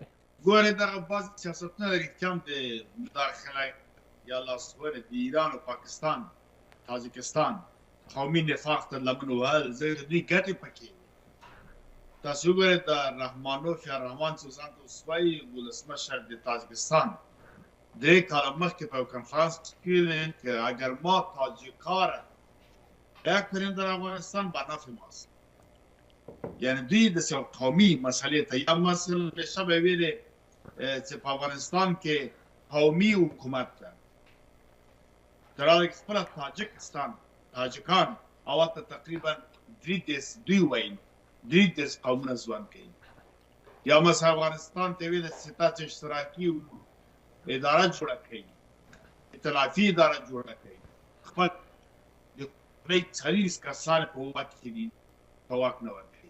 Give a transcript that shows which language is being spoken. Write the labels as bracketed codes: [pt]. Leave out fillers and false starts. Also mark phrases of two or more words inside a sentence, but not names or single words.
[ps] ګورې دغه بعضې سیاستونه د رښتیا هم د مداخله یا لاسوهنې د ایران او پاکستان تاجکستان قومي نفاق ته لمن وهل زه د دوی ګټې پکې تاسو وګورئ د رحمانوف یا رحمان چې ځان ته وسوایي ولسمشر د تاجکستان درې کاله مخکې په یو کنفرانس کې ویلي [fa] که اگر ما تاجیکا درک کنیم در افغانستان با نفع ماست [ps] یعنی دوی د قومي مسئلې ته یا مثلا شبه ویلي چې په افغانستان کې قومي حکومت ده [fa] در حالی که [ps] خپله تاجکستان تاجکان او هلته تقریبا 33 قومونه ژوند کوي. یا مثلا افغانستان ته ویل چې تاسو اشتراکي اداره جوړه کړئ، ائتلافي اداره جوړه کړئ، خپل د کورنۍ 40 کسان په واک کې دي، په واک نه ورکوي.